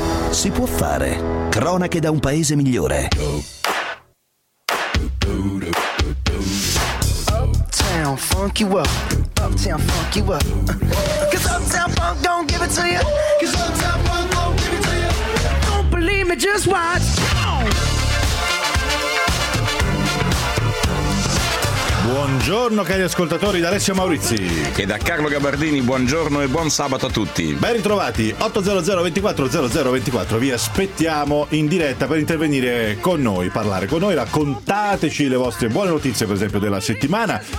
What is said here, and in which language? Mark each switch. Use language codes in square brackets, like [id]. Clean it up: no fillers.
[it] Si può fare, cronache da un paese migliore. [en] Funk you up, uptown funk you up, 'cause uptown funk don't give it to you, 'cause uptown funk don't give it to you. Don't believe me, just watch. [it] Buongiorno cari ascoltatori, da Alessio Maurizi e da Carlo Gabardini, buongiorno e buon sabato a tutti. Ben ritrovati, 800 24 00 24, vi aspettiamo in diretta per intervenire con noi, parlare con noi, raccontateci le vostre buone notizie, per esempio, della settimana.